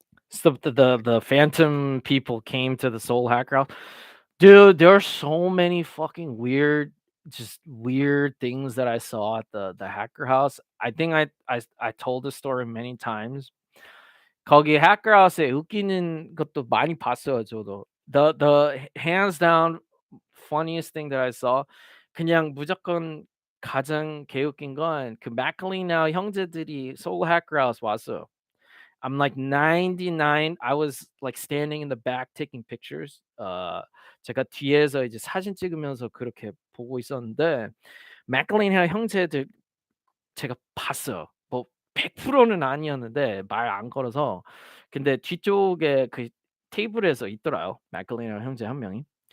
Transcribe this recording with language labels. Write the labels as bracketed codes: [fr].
[en] So the Phantom people came to the Soul Hacker House. Dude, there are so many fucking just weird things that I saw at the Hacker House. I think I told this story many times. [ko] 거기 해커하우스에 웃기는 것도 많이 봤어요, 저도. The hands down funniest thing that I saw 그냥 무조건 가장 개웃긴 건 그 맥클리나 형제들이 소울 해커하우스 왔어요. [en] I'm like 99. I was like standing in the back taking pictures. [ko] 제가 뒤에서 이제 사진 찍으면서 그렇게 보고 있었는데 맥클린이랑 형제들 제가 봤어요. 뭐 100%는 아니었는데 말 안 걸어서. 근데 뒤쪽에 그 테이블에서 있더라고요, 맥클린이랑 형제 한 명이.